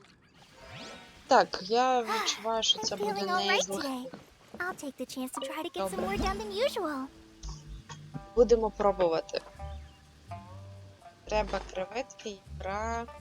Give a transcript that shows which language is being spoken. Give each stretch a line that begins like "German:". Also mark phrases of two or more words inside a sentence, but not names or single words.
Ukrainian: Так, я відчуваю, що це
English: I'm
Ukrainian: буде
English: feeling
Ukrainian: не
English: all right
Ukrainian: із легких.
English: today. I'll take the chance to try to get some
Ukrainian: Добре.
English: more done than usual.
Ukrainian: Будемо пробувати. Треба креветки, ікра.